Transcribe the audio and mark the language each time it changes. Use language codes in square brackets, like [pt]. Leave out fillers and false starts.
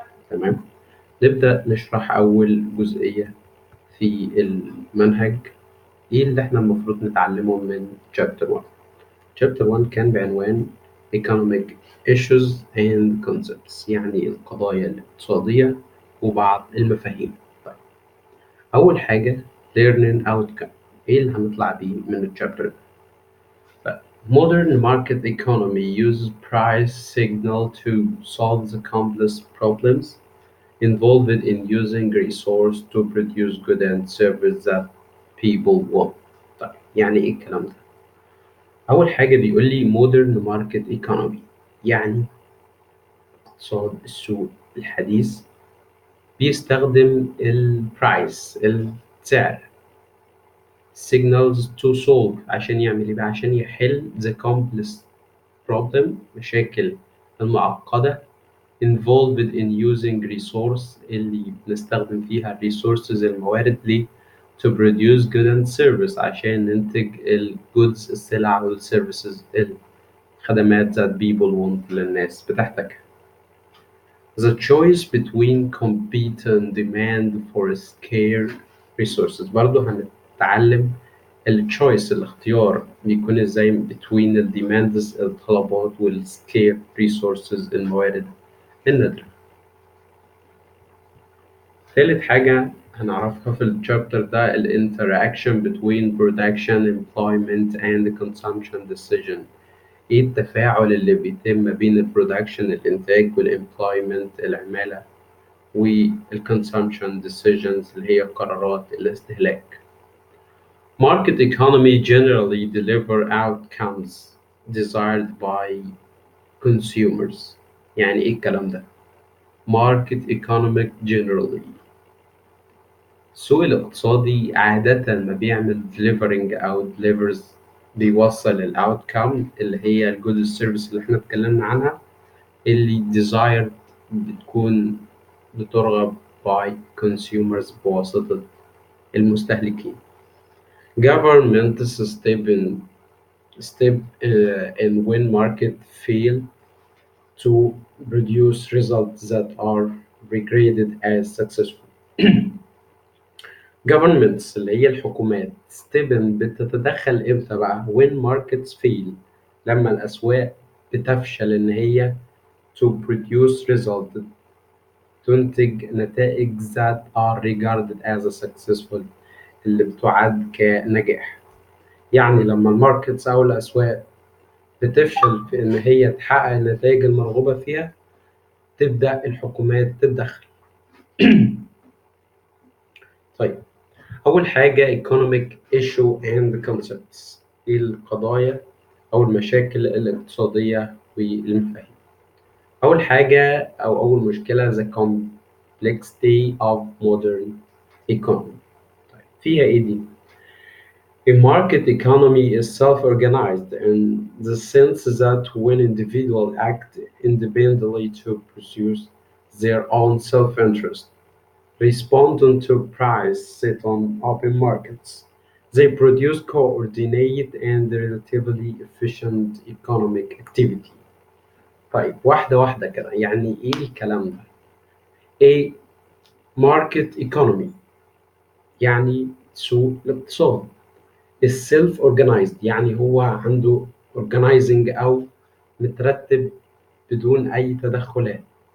[ar] تمام، نبدأ نشرح أول جزئية في المنهج. إيه اللي إحنا المفروض نتعلمه من Chapter 1؟ Chapter 1 كان بعنوان [en] Economic Issues and Concepts، [ar] يعني القضايا الاقتصادية وبعض المفاهيم. طيب، أول حاجة [en] Learning Outcome، [ar] إيه اللي هنطلع بيه من الشابتر ده؟ [en] طيب، Modern market economy uses price signal to solve the complex problems involved in using resource to produce goods and services that people want. [ar] طيب، يعني إيه الكلام ده؟ أول حاجة بيقول لي [en] modern market economy، [ar] يعني اقتصاد السوق الحديث بيستخدم البرايس، السعر، [en] signals to solve [ar] عشان يعمل إيه بقى؟ عشان يحل [en] the complex problem، [ar] مشاكل المعقدة [en] involved in using resource [ar] اللي بنستخدم فيها resources الموارد ليه؟ [en] to produce good and service [ar] عشان ننتج ال goods السلع وال services الخدمات [en] that people want [ar] للناس بتحتاجها. [en] The choice between competent demand for scarce resources، [ar] برضو هنتعلم ال [en] choice [ar] الاختيار بيكون ازاي [en] between ال demands [ar] الطلبات وال [en] scarce resources [ar] الموارد النادرة. ثالث حاجة هنعرفها في الشابتر ده ال [en] interaction between production, employment and consumption decision. [ar] ايه التفاعل اللي بيتم ما بين البرودكشن الانتاج والامبلويمنت العمالة وال [en] consumption decisions [ar] اللي هي قرارات الاستهلاك. [en] Market economy generally deliver outcomes desired by consumers. [ar] يعني ايه الكلام ده؟ [en] Market economic generally، [ar] السوق الاقتصادي عادة ما بيعمل [en] delivering أو delivers، [ar] بيوصل ال outcome اللي هي ال good service اللي احنا اتكلمنا عنها، اللي desired بتكون بترغب [en] by consumers [ar] بواسطة المستهلكين. [en] Governments step in when market fail to produce results that are regarded as successful. [ar] governments اللي هي الحكومات بتتدخل امتى بقى؟ [en] when markets fail، [ar] لما الأسواق بتفشل إن هي [en] to produce result، [ar] تنتج نتائج [en] that are regarded as a successful، [ar] اللي بتعد كنجاح. يعني لما الماركتس أو الأسواق بتفشل في إن هي تحقق النتائج المرغوبة فيها، تبدأ الحكومات تتدخل. طيب، أول حاجة [en] economic issue and concepts، [ar] إيه القضايا أو المشاكل الاقتصادية والمفاهيم. أول حاجة أو أول مشكلة [en] the complexity of modern economy. [ar] طيب، فيها إيه دي؟ [en] A market economy is self-organized in the sense that when individuals act independently to pursue their own self-interest, responding to price set on open markets, they produce coordinated and relatively efficient economic activity. [ar] طيب، واحدة واحدة كده، يعني إيه الكلام ده؟ [en] A market economy [ar] يعني سوق الاقتصاد. السيلف organized يعني هو عنده organizing أو مترتب بدون أي تدخلات.